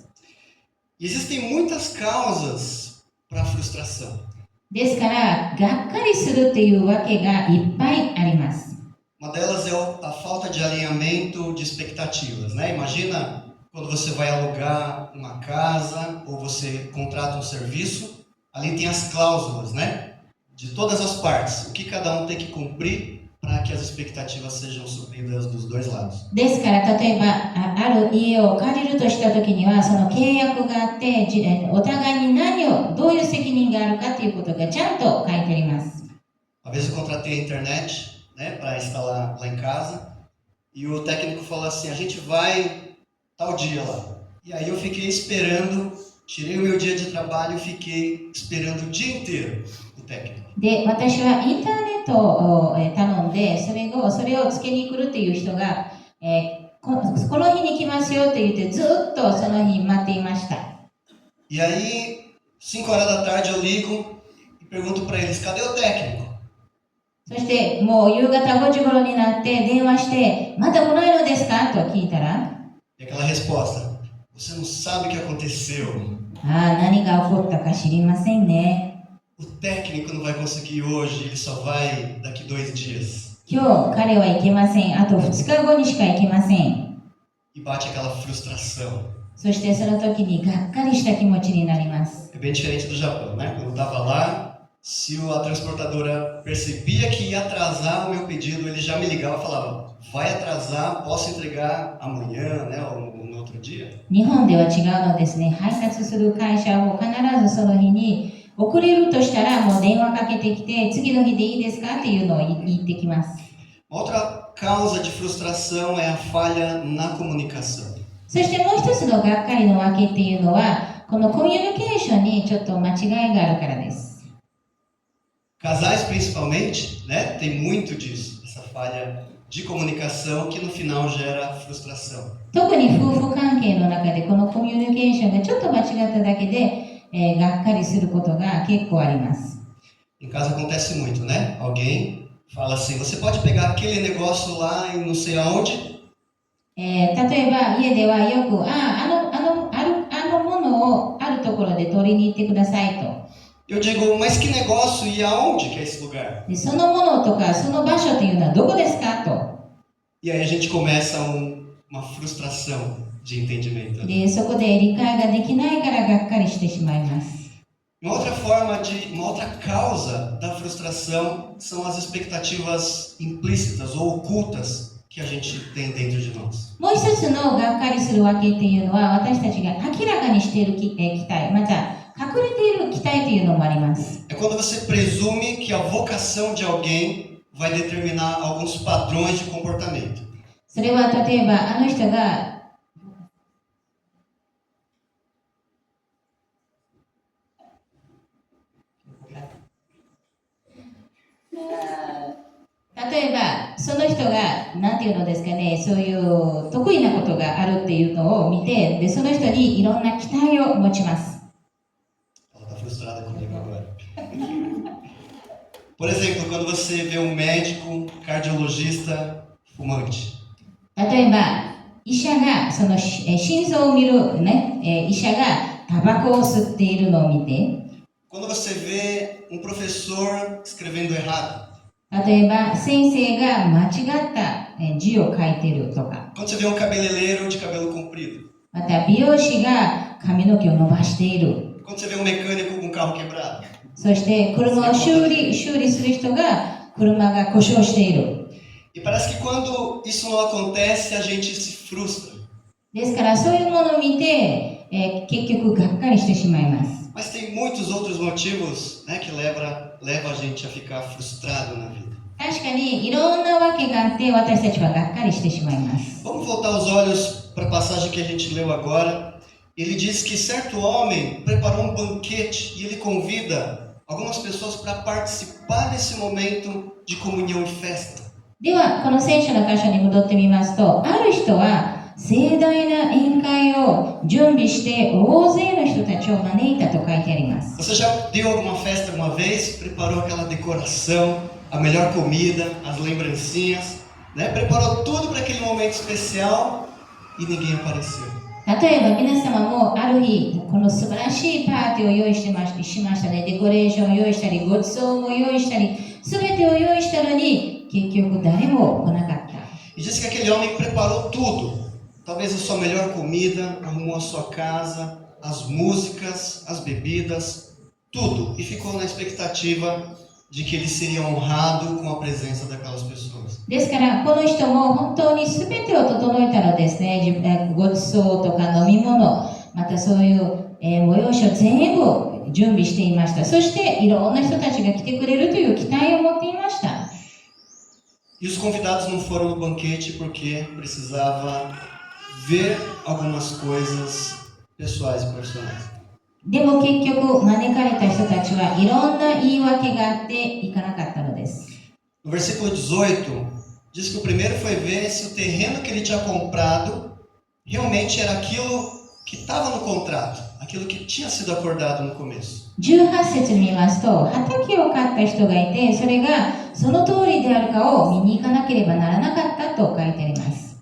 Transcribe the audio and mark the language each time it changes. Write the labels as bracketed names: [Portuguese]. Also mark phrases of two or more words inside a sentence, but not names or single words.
[Portuguese] E existem muitas causas para a frustração. [Japanese] ですからがっかりするというわけがいっぱいあります。 [Portuguese] Uma delas é a falta de alinhamento de expectativas, né? Imagina quando você vai alugar uma casa ou você contrata um serviço, ali tem as cláusulas, né? De todas as partes, o que cada um tem que cumprir para que as expectativas sejam supridas dos dois lados. [Japanese] ですから例えばある家を借りるとしたときにはその契約があってお互いにどういう責任があるかということがちゃんと書いてあります。 [Portuguese] Uma vez eu contratei a internet, né, para instalar lá em casa e o técnico falou assim: a gente vai tal dia lá. E aí eu fiquei esperando, tirei o meu dia de trabalho e fiquei esperando o dia inteiro o técnico. [Japanese] で、私はインターネットを頼んで、それをつけに来るという人が、この日に来ますよと言ってずっとその日待っていました。 [Portuguese] E aí, 5 horas da tarde eu ligo e pergunto para eles: cadê o técnico? [Japanese] そしてもう夕方5時頃になって電話して、まだ来ないのですかと聞いたら、 [Portuguese] E aquela resposta: você não sabe o que aconteceu. [Japanese] 何が起こったか知りませんね。 [Portuguese] O técnico não vai conseguir hoje, ele só vai daqui 2 dias. [Japanese] 今日彼は行けません。あと2日後にしか行けません。 [Portuguese] E bate aquela frustração. [Japanese] そしてその時にがっかりした気持ちになります。 [Portuguese] É bem diferente do Japão, né? Quando eu estava lá, se a transportadora percebia que ia atrasar o meu pedido, ele já me ligava e falava: vai atrasar, posso entregar amanhã, né? Ou no outro dia. [Japanese] 日本では違うのですね。配達する会社も必ずその日に遅れるとしたらもう電話かけてきて、次の日でいいですかっていうのを言ってきます。 [Portuguese] Outra causa de frustração é a falha na comunicação. [Japanese] そしてもう一つのがっかりの訳っていうのは、 このコミュニケーションにちょっと間違いがあるからです。 [Portuguese] Casais, principalmente, né, tem muito disso, essa falha de comunicação que no final gera frustração. [Japanese] 特に夫婦関係の中でこのコミュニケーションがちょっと間違っただけで、がっかりすることが結構あります。 [Portuguese] Em casa acontece muito, né? Alguém fala assim, você pode pegar aquele negócio lá em não sei aonde? [Japanese] 例えば家ではよくあのものをあるところで取りに行ってくださいと。 [Portuguese] Eu digo, mas que negócio e aonde que é esse lugar? [Japanese] でそのものとかその場所というのはどこですかと。 [Portuguese] E aí a gente começa uma frustração de entendimento. [Japanese] でそこで理解ができないからがっかりしてしまいます。 [Portuguese] Uma outra causa da frustração são as expectativas implícitas ou ocultas que a gente tem dentro de nós. [Japanese] もう一つのがっかりするわけっていうのは私たちが明らかにしている期待、また隠れている期待というのもあります。 [Portuguese] É quando você presume que a vocação de alguém vai determinar alguns padrões de comportamento. [Japanese] それは例えばあの人が例えばその人が何て言うのですかね、そういう得意なことがあるっていうのを見て、でその人にいろんな期待を持ちます。 [Portuguese] Ela está frustrada comigo agora. Por exemplo, quando você vê um médico cardiologista fumante. [Japanese] 例えば医者がその心臓を見る、ね、医者がタバコを吸っているのを見て、 [Portuguese] Quando você vê um professor escrevendo errado. [Japanese] 例えば先生が間違った字を書いているとか、 [Portuguese] Quando você vê um cabeleireiro de cabelo comprido. [Japanese] また美容師が髪の毛を伸ばしている。 [Portuguese] Quando você vê um mecânico com um carro quebrado. [Japanese] そして車を修理する人が車が故障している。 [Portuguese] E parece que quando isso não acontece, a gente se frustra. [Japanese] ですからそういうものを見て、結局がっかりしてしまいます。 [Portuguese] Mas tem muitos outros motivos, né, que leva a gente a ficar frustrado na vida. [Japanese] 確かにいろんなわけがあって私たちはがっかりしてしまいます。 [Portuguese] Vamos voltar os olhos para a passagem que a gente leu agora. Ele diz que certo homem preparou um banquete e ele convida algumas pessoas para participar desse momento de comunhão e festa. [Japanese] ではこの聖書の箇所に戻ってみますと、ある人は盛大な宴会を準備して大勢の人たちを招いたと書いてあります。 [Portuguese] Você já deu alguma festa alguma vez? Preparou aquela decoração, a melhor comida, as lembrancinhas, né? Preparou tudo para aquele momento especial e ninguém apareceu. [Japanese] 例えば皆様もある日この素晴らしいパーティーを用意しましたね。デコレーションを用意したり、ごちそうも用意したり、全てを用意したのに結局誰も来なかった。 [Portuguese] E diz que aquele homem preparou tudo. Talvez a sua melhor comida, arrumou a sua casa, as músicas, as bebidas, tudo. E ficou na expectativa de que ele seria honrado com a presença daquelas pessoas. [Japanese] ですからこの人も本当に全てを整えたのですね。ごちそうとか飲み物、またそういう、催しを全部準備していました。そしていろんな人たちが来てくれるという期待を持っていました。 [Portuguese] E os convidados não foram no banquete porque precisava ver algumas coisas pessoais e profissionais. [Japanese] でも結局招かれた人たちはいろんな言い訳があって行かなかったのです。 [Portuguese] No versículo 18, diz que o primeiro foi ver se o terreno que ele tinha comprado realmente era aquilo que estava no contrato, aquilo que tinha sido acordado no começo. [Japanese] 18 節に見ますと、畑を買った人がいて、それがその通りであるかを見に行かなければならなかったと書いてあります。